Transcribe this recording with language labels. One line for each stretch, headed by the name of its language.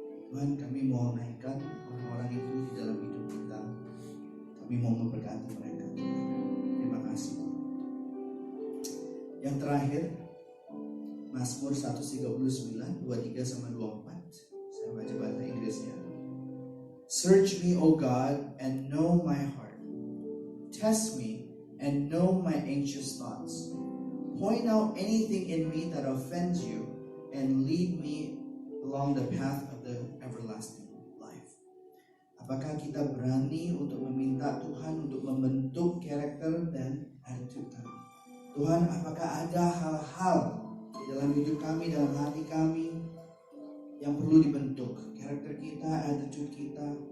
Indonesian: Tuhan, kami mau naikkan orang-orang itu di dalam hidup kita. Kami mau memberkati mereka. Terima kasih. Yang terakhir, Mazmur 139, 23-24. Saya baca bahasa Inggrisnya.
English: Search me, O God, and know my heart. Test me and know my anxious thoughts. Point out anything in me that offends you and lead me along the path of the everlasting life.
Indonesian: Apakah kita berani untuk meminta Tuhan untuk membentuk karakter dan attitude kami? Tuhan, apakah ada hal-hal di dalam hidup kami, dalam hati kami yang perlu dibentuk? Karakter kita, attitude kita.